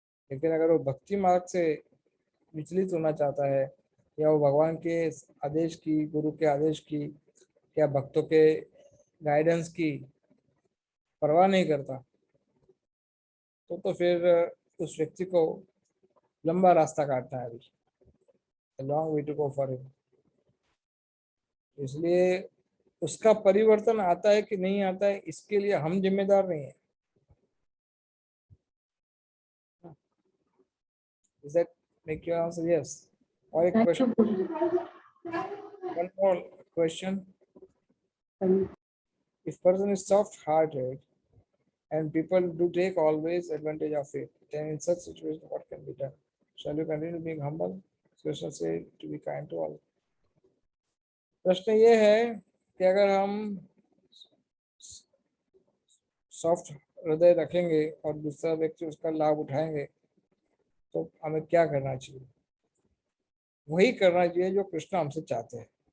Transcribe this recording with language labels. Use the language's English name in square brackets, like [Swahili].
[Hindi] लेकिन अगर वो भक्ति मार्ग से विचलित होना चाहता है, या वो भगवान के आदेश की, गुरु के आदेश की, या भक्तों के गाइडेंस की परवाह नहीं करता, तो फिर उस व्यक्ति को लंबा रास्ता काटना है, अभी [English] Long way to go for him. [Hindi] इसलिए उसका परिवर्तन आता है कि नहीं आता है, इसके लिए हम जिम्मेदार नहीं है। [English] Does that make your answer? Yes. Or a question? One more question. If person is soft-hearted and people do take always advantage of it, then in such situation, what can be done? Shall you continue being humble? Krishna said to be kind to all. [Hindi] प्रश्न ये है कि अगर हम soft हृदय रखेंगे और दूसरा व्यक्ति उसका लाभ उठाएंगे तो हमें क्या करना चाहिए? वही करना चाहिए जो कृष्ण हमसे चाहते हैं।